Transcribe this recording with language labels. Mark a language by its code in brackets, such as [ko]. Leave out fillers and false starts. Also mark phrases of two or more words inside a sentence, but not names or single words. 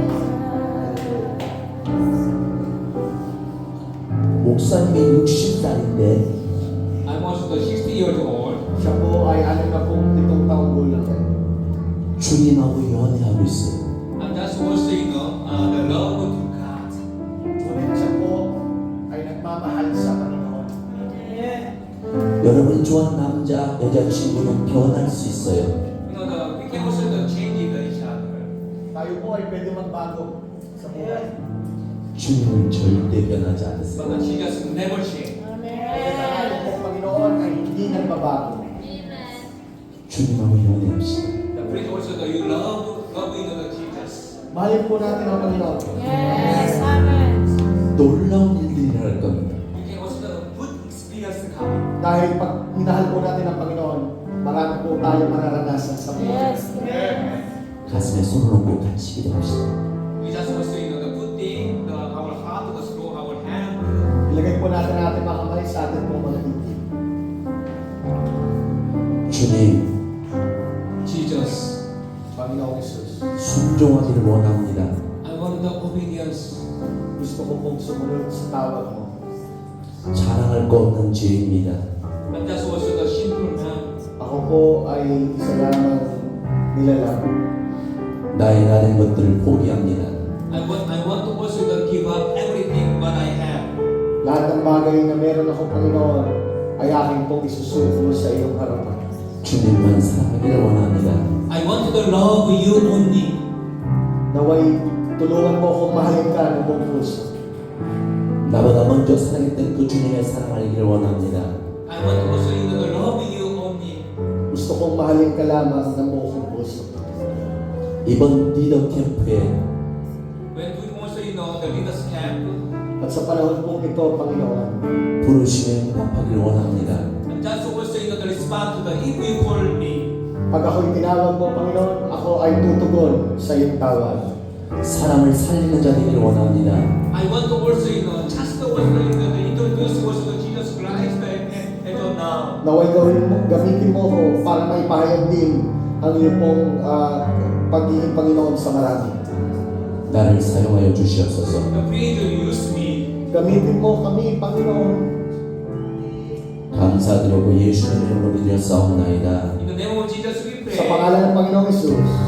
[ko] 목사님이 60살인데 [en] I'm also 60 years old. [tl] Siya po ay 67 taong gulang. [ko] 주님하고 연애하고 있어요. [en] I'm just also, the love of God. [tl] Ngunit siya po ay nagmamahal sa Panginoon. [ko] 여러분 좋아하는 남자, 여자친구는 변할 수 있어요. [en] We can also change each other. [tl] Tayo po ay pwede magbago sa buhay. [ko] 주님은 절대 변하지 But 않으세요. [en] Jesus never change. [tl] Ang po Panginoon ay hindi nagbabago. [ko] 주님하고 연애합시다. [en] The priest also, you love the Jesus. [tl] Mahalin po natin ang Panginoon. [ko] 놀라운 일들이 일어날 겁니다. [en] You can also good experience coming. [tl] Dahil pag minahal po natin ang Panginoon, marami po tayo mararanasan sa buhay. [ko] 가슴에 손을 얹고 같이 기도합시다. [en] We just also, the good thing, our heart, the slow, our hand. [tl] Ilagay po natin ang ating mga kamay sa ating pong mga dibdib. [ko] 주님, Jesus, [tl] Panginoong Jesus, [ko] 순종하기를 원합니다. [en] I want the obedience. [tl] gusto ko pong sumunod sa tawag mo. [ko] 자랑할 거 없는 죄입니다. [en] I'm just also the simple man. [tl] Ako po ay isa lamang nilalang. [ko] 나의 나된 것들을 포기합니다. [en] I want to also give up everything what I have. [tl] Lahat ng bagay na meron ako, Panginoon, ay aking pong isusuko sa iyong harapan. [ko] 주님만 사랑하기를 원합니다. [en] I want to love you only. [tl] Naway Tulungan mo akong mahalin ka ng buong puso. [ko] 나보다 먼저 사랑했던 그 주님의 사랑 알기를 원합니다. [en] I want also to love you only. [tl] Gusto kong mahalin ka lamang ng buong puso. [ko] 이번 리더 캠프에 [en] When we also the leaders camp, [tl] At sa panahon pong ito, Panginoon, [ko] 부르시면 응답하기를 원합니다. [en] and just also to respond to the if you call me. [tl] pag ako'y tinawag mo, Panginoon, ako ay tutugon sa iyong tawag. [ko] 사람을 살리는 자 되기를 원합니다. [en] I want to also just also introduce also Jesus Christ and now. [tl] Naway gamitin mo ko para maipahayag din ang iyong pong pagiging Panginoon sa marami. [ko] 나를 사용하여 주시옵소서. [en] Please use me. [tl] Gamitin mo kami, Panginoon. [ko] 감사드리고 예수의 이름으로 기도하옵나이다. [en] In the name of Jesus we pray. [tl] Sa pangalan ng Panginoong Jesus.